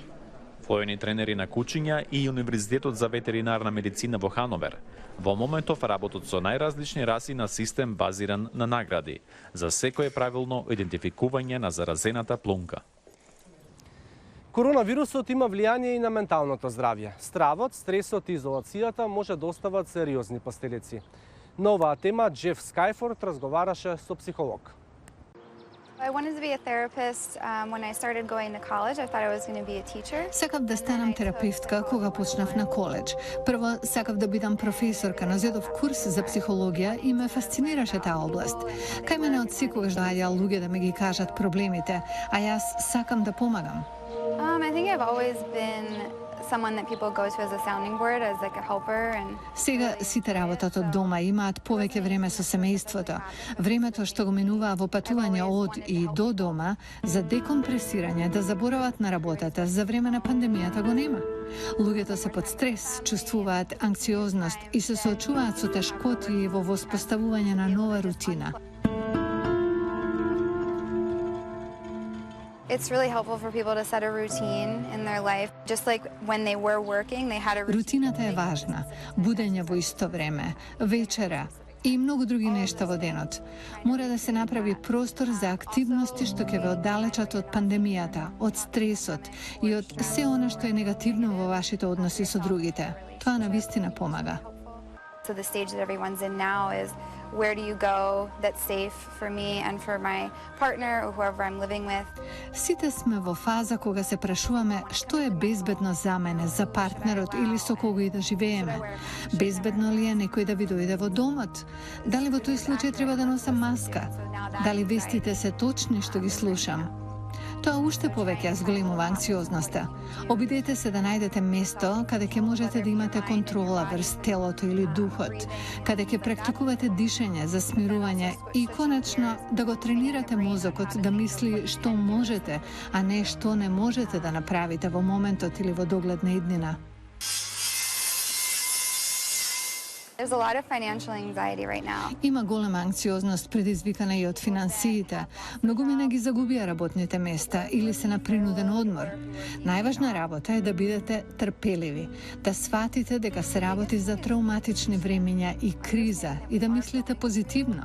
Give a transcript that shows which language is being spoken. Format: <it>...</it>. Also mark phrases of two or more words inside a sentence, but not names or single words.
<mk>Војни тренери на кучиња и Универзитетот за ветеринарна медицина во Хановер во моментов работат со најразлични раси на систем базиран на награди за секое правилно идентификување на заразената плунка. Коронавирусот има влијание и на менталното здравје. Стравот, стресот и изолацијата може да остават сериозни последици. На оваа тема Джеф Скајфорд разговараше со психолог.</mk> <en>I wanted to be a therapist when I started going to college. I thought I was going to be a teacher.</en> <mk>Сакав да станам терапевтка кога почнав на коледж. Прво сакав да бидам професорка, но зедов курс за психологија и ме фасцинираше таа област. Кај мене од секогаш доаѓаа луѓе да ми ги кажат проблемите, а јас сакам да помагам.</mk> <en>I think I've always been someone that people go to as a sounding board, as like a helper.</en> <mk>Сега сите работат од дома имаат повеќе време со семејството. Времето што го минуваа во патување од и до дома за декомпресирање, да заборават на работата за време на пандемијата го нема. Луѓето се под стрес, чувствуваат анксиозност и се соочуваат со тешкоти во воспоставување на нова рутина.</mk> <en>It's really helpful for people to set a routine in their life. Just like when they were working, they had a routine.</en> <mk>Рутината е важна. Будење во исто време, вечера, и многу други нешта во денот. Мора да се направи простор за активности што ќе ве оддалечат од пандемијата, од стресот и од се она што е негативно во вашите односи со другите. Тоа навистина помага.</mk> <en>So the stage that everyone's in now is, where do you go that's safe for me and for my partner or whoever I'm living with?</en> <mk>Сите сме во фаза кога се прашуваме што е безбедно за мене, за партнерот или со кого и да живееме. Безбедно ли е некој да ви дојде во домот? Дали во тој случај треба да носам маска? Дали вестите се точни што ги слушам? Тоа уште повеќе зголемува анксиозноста. Обидете се да најдете место каде ќе можете да имате контрола врз телото или духот, каде ќе практикувате дишење за смирување и конечно да го тренирате мозокот да мисли што можете, а не што не можете да направите во моментот или во догледна иднина.</mk> <en>There's a lot of financial anxiety right now.</en> <mk>Има голема анксиозност предизвикана и од финансиите. Многумина ги загубија работните места или се на принуден одмор. Најважна работа е да бидете трпеливи, да сватите дека се работи за травматични времиња и криза и да мислите позитивно.</mk>